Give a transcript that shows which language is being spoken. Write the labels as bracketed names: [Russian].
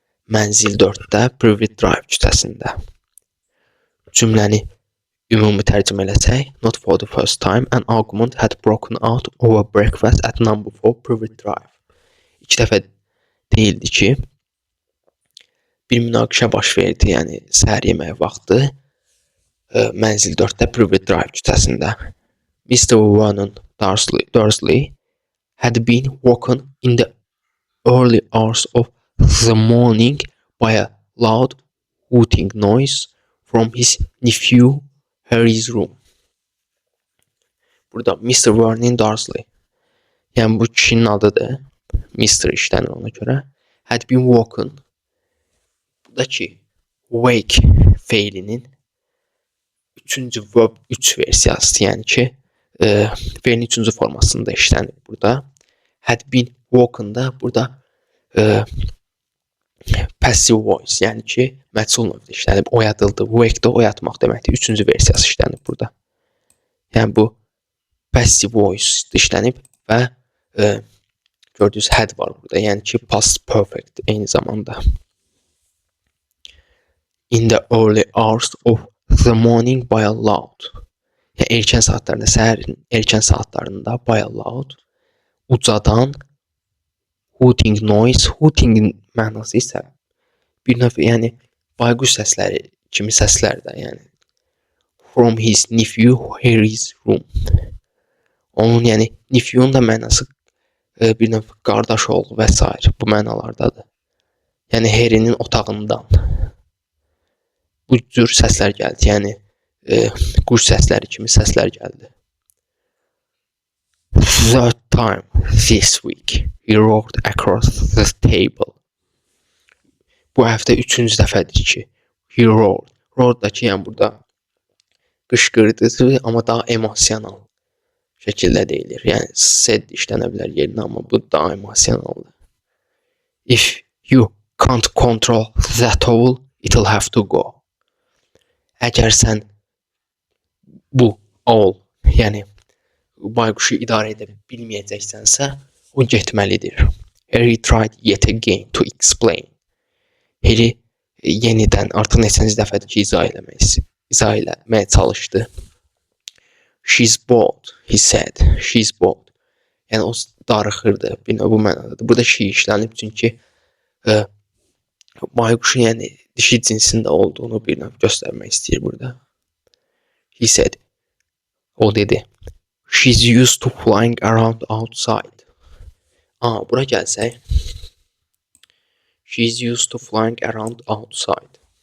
[Azerbaijani] Mənzil 4-də Privet Drive küçəsində. Cümləni ümumi tərcümə eləsək, [English] not for the first time, an argument had broken out over breakfast at number 4 Privet Drive. [Azerbaijani] İlk dəfə deyildi ki, bir münaqişə baş verdi, yəni səhər yeməyi vaxtı mənzil 4-də Privet Drive küçəsində. [English] Mr. Vernon Dursley had been woken in the early hours of the morning by a loud hooting noise from his nephew Harry's room. [Azerbaijani] Burada Mr. Vernon Dursley, yəni bu kişinin adıdır, Mr. işlənir ona görə. [English] Had been woken. [Azerbaijani] Buradakı wake feilinin 3-cü verb 3 versiyası, yəni ki, feilin 3-cü formasında işlənir burada. [English] Had been woken [Azerbaijani] da burada passive voice, yəni ki, məchul növdə işlənib, oyadıldı. Wake da oyatmaq deməkdir. 3-cü versiyası işlənib burada. Yəni bu passive voice işlənib və gördüyünüz had var burada. Yəni ki, past perfect eyni zamanda. [English] In the early hours of the morning by a loud. [Azerbaijani] Yəni erkən saatlarında, səhərin erkən saatlarında [English] by a loud, [Azerbaijani] ucadan hooting noise. Hootingin mənası isə bir növ, yəni bayquş səsləri kimi səslərdə, yəni [English] from his nephew Harry's room. [Azerbaijani] Onun, yəni nephew'un da mənası bir növ qardaş oğlu və s. bu mənalardadır. Yəni Harry'nin otağından bu cür səslər gəldi, yəni quş səsləri kimi səslər gəldi. [English] Third time this week he rolled across the table. [Azerbaijani] Bu həftə 3-cü dəfədir ki, [English] he roared. [Azerbaijani] Roared da ki, yəni burada qışqırdı, amma daha emosional şəkildə deyilir. Yəni said işlənə bilər yerinə, amma bu daha emosionaldır. [English] If you can't control that owl, it'll have to go. [Azerbaijani] Əgər sən bu owl, yəni bayquşu idarə edə bilməyəcəksənsə, o getməlidir. [English] Harry tried yet again to explain. [Azerbaijani] Harry yenidən artıq neçənci dəfədir ki, izah eləməyə çalışdı. [English] She's bored, he said. She's bored. [Azerbaijani] Yəni o darıxırdı. Bu mənadadır. Burada she işlənib çünki bayquşun yəni dişi cinsində olduğunu bir növ göstərmək istəyir burada. [English] He said. [Azerbaijani] O dedi. [English] She's used to flying around outside. [Azerbaijani] Bura gəlsək. [English] She's used to flying around outside.